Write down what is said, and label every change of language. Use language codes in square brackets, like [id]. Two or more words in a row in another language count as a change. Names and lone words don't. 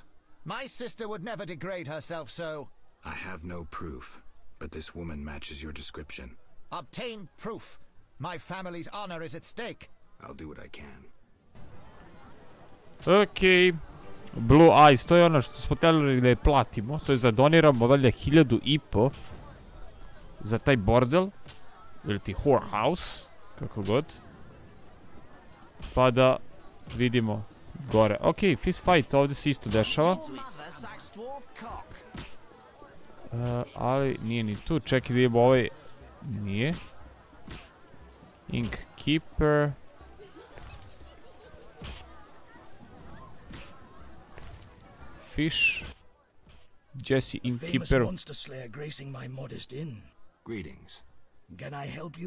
[en] My sister would never degrade herself so. I have no proof, but this woman matches your description. Obtain proof. My family's honor is at stake. I'll do what I can. [bs] Ok. Blue Eyes, to je ono što smo htjeli da je platimo. To je da doniramo valjda 1500 za taj bordel. Ili ti whorehouse. Kako god. Pa da vidimo gore. Ok, [en] fist fight [bs] ovdje se isto dešava. Ali nije ni tu. Čekaj da vidimo ovaj. Nije. [en] Innkeeper. Fish. Jesse Innkeeper. Monster slayer gracing my modest inn. Greetings. Can I help you?